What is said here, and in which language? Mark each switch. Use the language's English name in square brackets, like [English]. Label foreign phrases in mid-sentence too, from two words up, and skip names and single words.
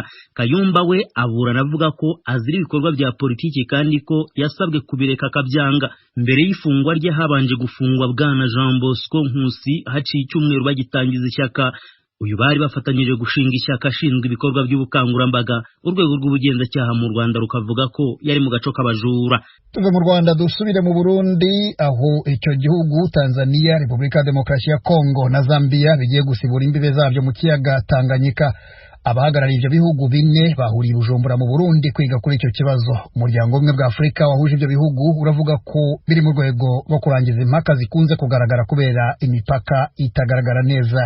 [Kinyarwanda] Kayumba we aburana avuga ko azira ibikorwa bya politiki kandi ko yasabwe kubireka akabyanga. Mbere y'ifungwa rye habanje gufungwa Bwana Jean Bosco Nkusi haciye icyumweru bagitangiza ishyaka. Uyu bari bafatanyije gushinga ishyaka ashinzwe ibikorwa by'ubukangurambaga. Urwego rw'ubugenzacyaha mu Rwanda rukavuga ko yari mu gaco k'abajura. Tuve mu Rwanda dusubire mu Burundi, aho icyo gihugu Tanzania, Repubulika ya Demokarasi ya Kongo na Zambia bigiye gusibura imbibe zabyo mu kiyaga Tanganyika. Abahagarariye ibyo bihugu bine bahuriye Bujumbura mu Burundi kwiga kuri icyo kibazo. Umuryango umwe bwa Afrika wahuje ibyo bihugu uravuga ko biri mu rwego rwo kurangiza impaka zikunze kugaragara kubera imipaka itagaragara neza.